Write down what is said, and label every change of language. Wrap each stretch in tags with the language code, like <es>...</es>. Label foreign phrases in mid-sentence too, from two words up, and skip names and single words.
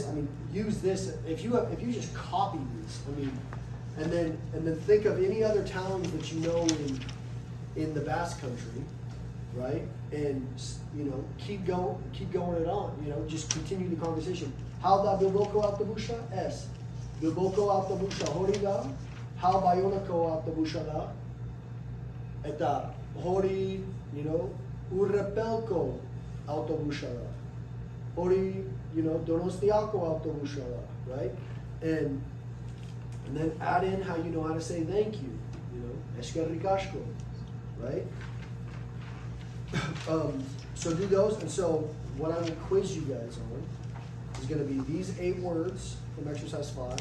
<en>I mean, use this if you just copy these. I mean, and then think of any other towns that you know in the Basque Country, right? And you know, keep going it on. You know, just continue the conversation.</en> <eu>How da bilboko autobusha? Es. Bilboko autobusha horiga. How bayonako autobusha da? Eta hori,</eu> <en>you know,</en> <eu>urrepelko autobusha da. Hori,</eu> <en>you know,</en> <eu>donostiako autobusha da,</eu> <en>right? And then add in how you know how to say thank you. You you know, eskerrikashko, right? So do those, and so what I will quiz you guys on is gonna be these 8 words from exercise 5.</en>